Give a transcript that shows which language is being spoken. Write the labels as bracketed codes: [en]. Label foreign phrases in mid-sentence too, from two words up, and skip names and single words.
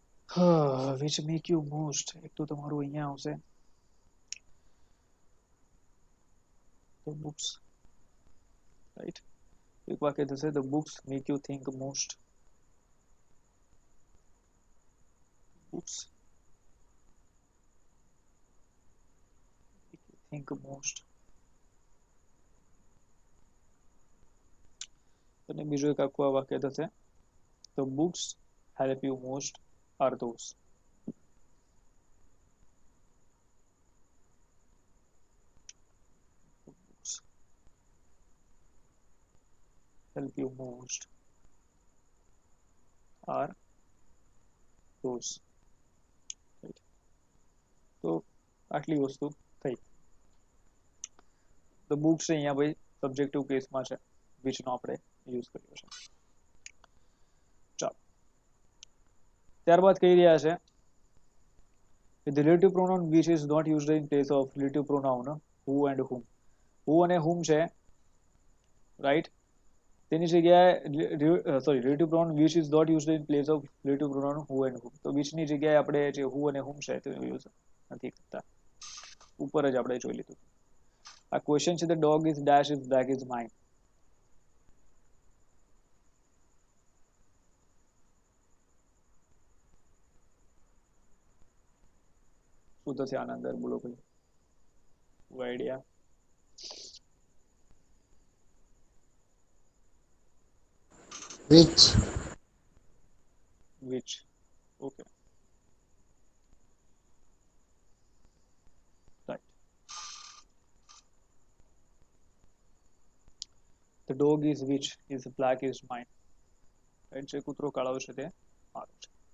[en] which make you most [gu] એક તો તમારું અહીંયા આવશે [en] the books right [gu] એક વાક્ય થશે [en] the books make you think most books make you think most [gu] અને બીજું એક આખું આ વાક્ય થશે [en] the books help you most are those the books help you most are those right [gu] તો આટલી વસ્તુ થઈ [en] the books [gu] અહીંયા ભાઈ સબ્જેક્ટિવ કેસમાં છે which નો આપણે યુઝ કર્યો છે ચાલો ત્યારબાદ કહી રહ્યા છે [en] the relative pronoun which is not used in place of relative pronoun who and whom who અને whom છે right [gu] તેની જગ્યાએ સોરી [en] relative pronoun which is not used in place of relative pronoun who and whom [gu] તો which ની જગ્યાએ આપણે જે who અને whom છે તે યુઝ નથી કરતા ઉપર જ આપણે જોઈ લીધું આ ક્વેશ્ચન છે [en] the dog is dash is black is mine [gu] શું થશે આના અંદર બોલો ભાઈ આઈડિયા [en] which, which okay right the dog is which is black is mine right [gu] જે કૂતરો કાળો છે તે મારો છે